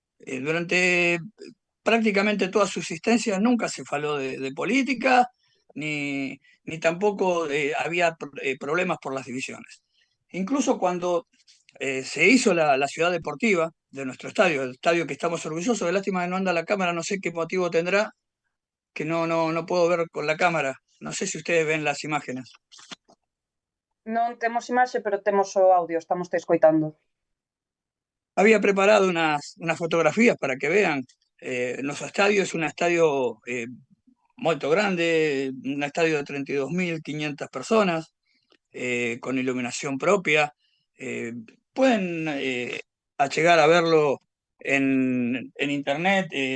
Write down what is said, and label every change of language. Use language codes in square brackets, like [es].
[es] Durante prácticamente toda su existencia nunca se faló de política, ni tampoco había problemas por las divisiones. Incluso cuando se hizo la ciudad deportiva de nuestro estadio, el estadio que estamos orgullosos, de lástima que no anda la cámara, no sé qué motivo tendrá, que no puedo ver con la cámara. No sé si ustedes ven las imágenes. [gl] Non temos imaxe, pero temos o audio, estamos te escoitando. [es] Había preparado unas fotografías para que vean. Nuestro estadio es un estadio muy grande, un estadio de 32.500 personas, con iluminación propia. Pueden llegar a verlo en internet.